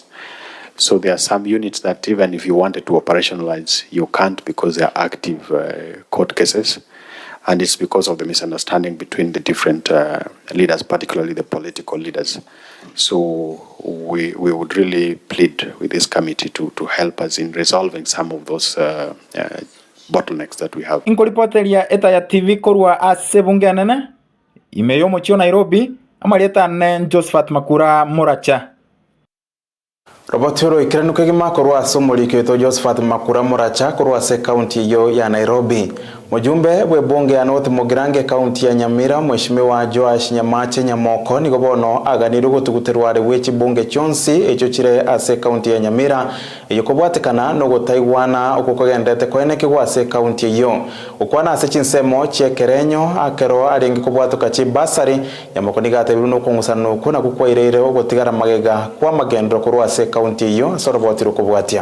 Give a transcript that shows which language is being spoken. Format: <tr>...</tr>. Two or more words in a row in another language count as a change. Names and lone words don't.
<en>So there are some units that even if you wanted to operationalize, you can't because they are active court cases. And it's because of the misunderstanding between the different leaders, particularly the political leaders. So we would really plead with this committee to help us in resolving some of those bottlenecks that we have.</en> <guz>Inkoripoteria Etaya TV korwa asebunganana imeyo mochio Nairobi amalieta ne Josephat Makura Moracha. Robotero ikiranuka gima korwa somoli kweto Josephat Makura Moracha korwa se county yo ya Nairobi. Mujumbe bwe bunge ya North Mugirange county ya Nyamira Mheshimiwa Joash Nyamache Nyamoko nigo bono aganiru gutuguterware wechi bunge chonsi echo chire ase county ya Nyamira yokobwatekana no gutaiwana okukogendete kweneke gwase county yo ukwana ase chinsemo chekerenyo akero arengi kobwatuka chi basari Nyamoko nigate biruno kungusano kuna kukwairere ogotigara magega kwa magendro korwa ase county yo sorobotiro kobwatia.</guz>